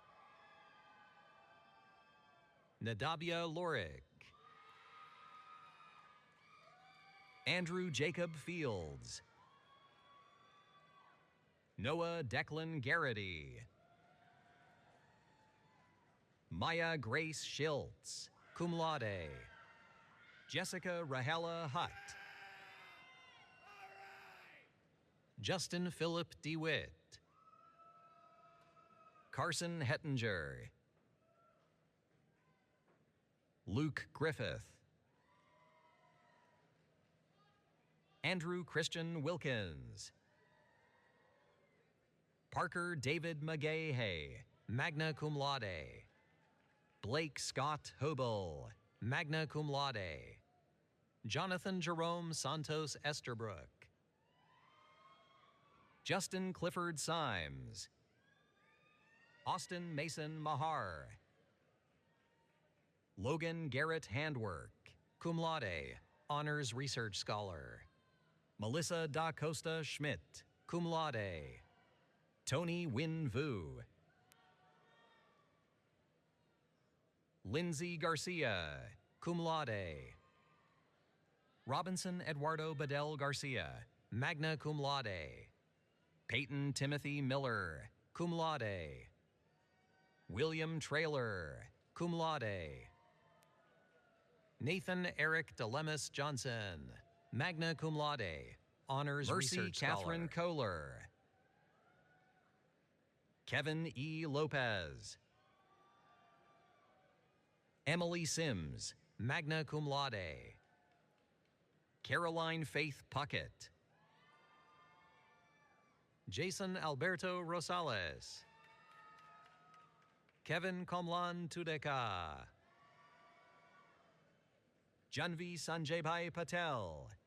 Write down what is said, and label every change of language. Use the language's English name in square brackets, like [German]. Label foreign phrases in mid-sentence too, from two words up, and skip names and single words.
[English] Nadabia Lorick. Andrew Jacob Fields. Noah Declan Garrity. Maya Grace Schiltz, [Latin] cum laude. [English] Jessica Rahela Hutt. Justin Philip DeWitt. Carson Hettinger. Luke Griffith. Andrew Christian Wilkins. Parker David McGahey, [Latin] magna cum laude. [English] Blake Scott Hobel, [Latin] magna cum laude. [English] Jonathan Jerome Santos Esterbrook. Justin Clifford Symes. Austin Mason Mahar. Logan Garrett Handwork, [Latin] cum laude, [English] honors research scholar. Melissa Da Costa Schmidt, [Latin] cum laude. [English] Tony Win Vu. Lindsay Garcia, [Latin] cum laude. [English] Robinson Eduardo Bedell Garcia, [Latin] magna cum laude. [English] Peyton Timothy Miller, [Latin] cum laude. [English] William Traylor, [Latin] cum laude. [English] Nathan Eric DeLemus Johnson, [Latin] magna cum laude, [English] honors Mercy research Catherine scholar. Kohler. Kevin E. Lopez. Emily Sims, [Latin] magna cum laude. [English] Caroline Faith Puckett. Jason Alberto Rosales. Kevin Komlan Tudeka. Janvi Sanjaybai Patel.